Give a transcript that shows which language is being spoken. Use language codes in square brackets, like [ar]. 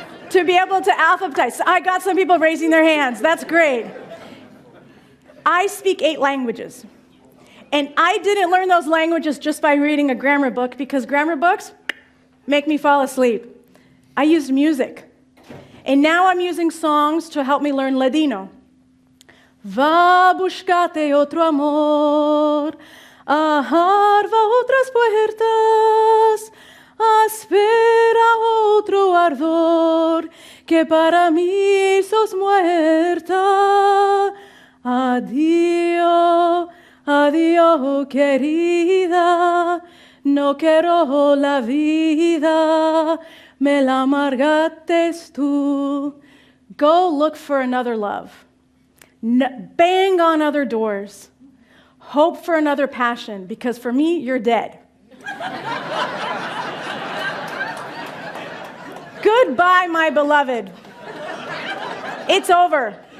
[en] To be able to alphabetize. I got some people raising their hands. That's great. I speak 8 languages. And I didn't learn those languages just by reading a grammar book, because grammar books make me fall asleep. I used music. And now I'm using songs to help me learn Ladino. [lad] Va buscate otro amor, ajarva otras puertas, espera otro ardor, que para mí sos muerta. Adiós, adiós, querida, no quiero la vida, me la amargaste tú. [en] Go look for another love. Bang on other doors. Hope for another passion, because for me, you're dead. Goodbye, my beloved. It's over.